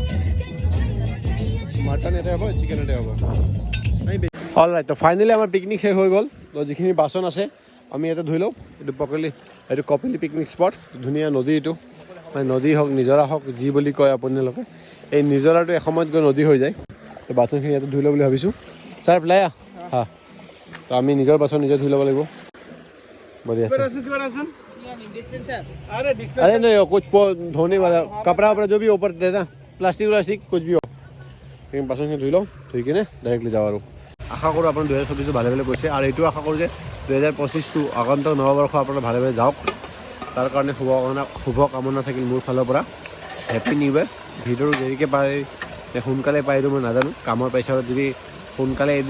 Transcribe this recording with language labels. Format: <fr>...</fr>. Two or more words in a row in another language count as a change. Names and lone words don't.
<as>মটন এটা হ'ব চিকেন এটা হ'ব</as> <en>all right</en> <as>তো ফাইনেলি আমাৰ পিকনিক শেষ হৈ গ'ল তো যিখিনি বাচন আছে আমি ইয়াতে ধুই লওঁ এইটো কপিলি পিকনিক স্পট ধুনীয়া নদী এইটো মানে নদী হওক নিজৰা হওক যি বুলি কয় আপোনালোকে এই নিজৰাটো এসময়ত গৈ নদী হৈ যায় তো বাচনখিনি ইয়াতে ধুই লওঁ বুলি ভাবিছোঁ ছাৰ প্লায়া হা তো আমি নিজৰ বাচন নিজে ধুই ল'ব লাগিব बढ़िया</as> <hi>अरे नहीं कुछ धोने वाला कपड़ा वपड़ा जो भी ऊपर देना प्लास्टिक कुछ भी हो लेकिन</hi> <as>বাচনখিনি ধুই লওঁ ধুই কিনে ডাইৰেক্টলি যাওঁ আৰু আশা কৰোঁ আপোনাৰ 2024 ভালে ভালে গৈছে আৰু এইটো আশা কৰোঁ যে 2025টো আগন্তুক নৱবৰ্ষ আপোনাৰ ভালে ভালে যাওক তাৰ কাৰণে শুভকামনা থাকিল মোৰ ফালৰ পৰা</as> <en>happy new year</en> <as>ভিডিঅ'টো দেৰিকৈ পায় সোনকালে পায় এইটো মই নাজানো কামৰ প্ৰেছাৰত যদি সোনকালে এডিট</as>